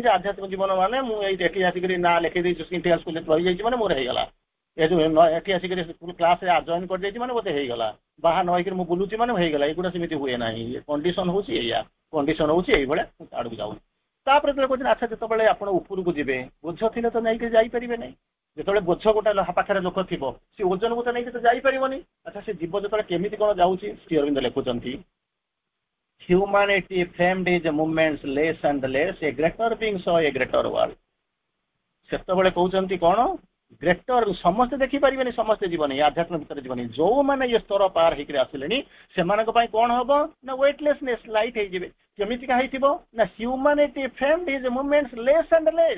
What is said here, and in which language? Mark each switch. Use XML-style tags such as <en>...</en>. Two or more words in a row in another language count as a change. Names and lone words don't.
<or>ଯେ ଆଧ୍ୟାତ୍ମ ଜୀବନ ମାନେ ମୁଁ ଏଠି ଆସିକରି ନାଁ ଲେଖିଦେଇଛି ଇଣ୍ଟିଗ୍ରାଲ ସ୍କୁଲରେ ରହିଯାଇଛି ମାନେ ମୋର ହେଇଗଲା ଏ ଯୋଉ ଏଠି ଆସିକରି କ୍ଲାସରେ ଜଏନ୍ କରିଯାଇଛି ମାନେ ମୋତେ ହେଇଗଲା ବାହା ନ ହେଇକିରି ମୁଁ ବୁଲୁଛି ମାନେ ହେଇଗଲା ଏଗୁଡ଼ା ସେମିତି ହୁଏ ନାହିଁ କଣ୍ଡିସନ ହଉଛି ଏଇଆ କଣ୍ଡିସନ ହଉଛି ଏଇଭଳିଆ ଆଡକୁ ଯାଉନି ତାପରେ ଯେତେବେଳେ କହୁଛନ୍ତି ଆଚ୍ଛା ଯେତେବେଳେ ଆପଣ ଉପରକୁ ଯିବେ ବୋଝ ଥିଲେ ତ ନେଇକି ଯାଇପାରିବେ ନାହିଁ ଯେତେବେଳେ ବୋଝ ଗୋଟେ ପାଖରେ ଲୋକ ଥିବ ସେ ଓଜନକୁ ତ ନେଇକି ତ ଯାଇପାରିବନି। ଆଚ୍ଛା ସେ ଜୀବ ଯେତେବେଳେ କେମିତି କଣ ଯାଉଛି ଶ୍ରୀ ଅରବିନ୍ଦ ଲେଖୁଛନ୍ତି</or> <en>humanity framed his movements less and less a greater being saw a greater world।</en> <or>ସେତେବେଳେ କହୁଛନ୍ତି କଣ ଗ୍ରେଟର ସମସ୍ତେ ଦେଖିପାରିବେନି ସମସ୍ତେ ଯିବନି ଆଧ୍ୟାତ୍ମ ଭିତରେ ଯିବନି ଯୋଉମାନେ ଏ ସ୍ତର ପାର ହେଇକି ଆସିଲେଣି ସେମାନଙ୍କ ପାଇଁ କଣ ହବ ନା</or> <en>weightlessness light</en> <or>ହେଇଯିବେ। କେମିତିକା ହେଇଥିବ ନା</or> <en>humanity framed his movements less and less.</en>